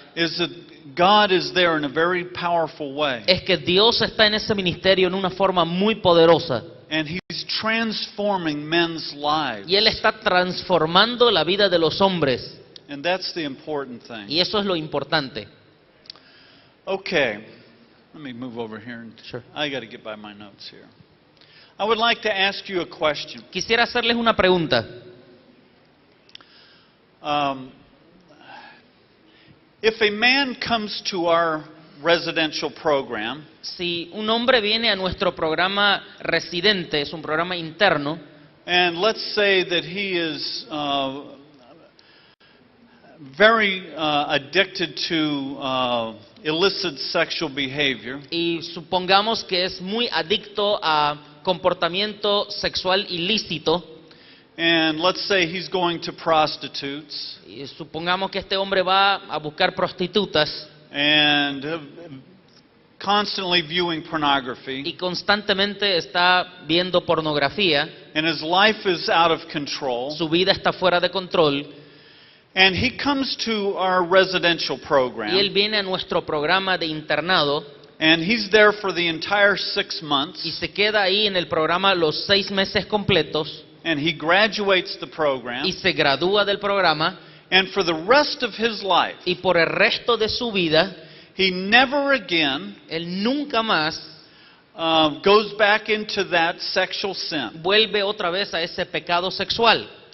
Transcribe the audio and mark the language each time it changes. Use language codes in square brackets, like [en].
[en] is that God is there in a very powerful way, [es] es que Dios está en ese ministerio en una forma muy poderosa. [en] and He's transforming men's lives. [es] Y Él está transformando la vida de los hombres. [en] And that's the important thing. [es] Y eso es lo importante. [en] Okay, let me move over here. Sure. I got to get by my notes here. I would like to ask you a question. [es] Quisiera hacerles una pregunta. [en] If a man comes to our residential program, [es] Si un hombre viene a nuestro programa residente, es un programa interno, [en] and let's say that he is very addicted to illicit sexual behavior, [es] y supongamos que es muy adicto a comportamiento sexual ilícito, [en] and let's say he's going to prostitutes, [es] y supongamos que este hombre va a buscar prostitutas [en] and constantly viewing [es] y [en] pornography, [es] constantemente está viendo pornografía, [en] and his life is out of control, [es] su vida está fuera de control, [en] and he comes to our residential [es] y él [en] program, [es] viene a nuestro programa de internado [en] and he's there for the entire 6 [es] y [en] months, [es] se queda ahí en el programa los 6 meses completos [en] and he graduates the program, [es] y se gradúa del programa, [en] and for the rest of his life, [es] y por el resto de su vida, [en] he never again [es] él nunca más [en] goes back into that sexual sin. [es] vuelve otra vez a ese pecado sexual.